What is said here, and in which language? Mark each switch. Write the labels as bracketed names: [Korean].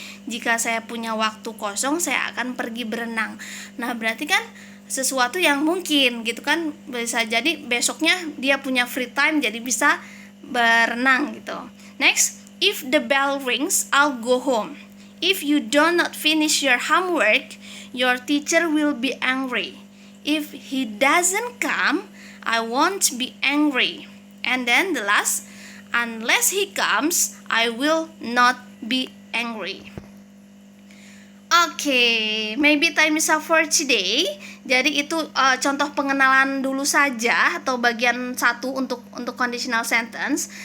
[Indonesian] Jika saya punya waktu kosong, saya akan pergi berenang. Nah, berarti kan sesuatu yang mungkin gitu kan. Bisa jadi besoknya dia punya [English] free time [Indonesian] jadi bisa berenang gitu. [English] Next, if the bell rings, I'll go home. If you do not finish your homework, your teacher will be angry. If he doesn't come, I won't be angry. And then the last, unless he comes, I will not be angry. Oke, maybe time is up for today. [Indonesian] Jadi itu contoh pengenalan dulu saja atau bagian 1 untuk conditional sentence.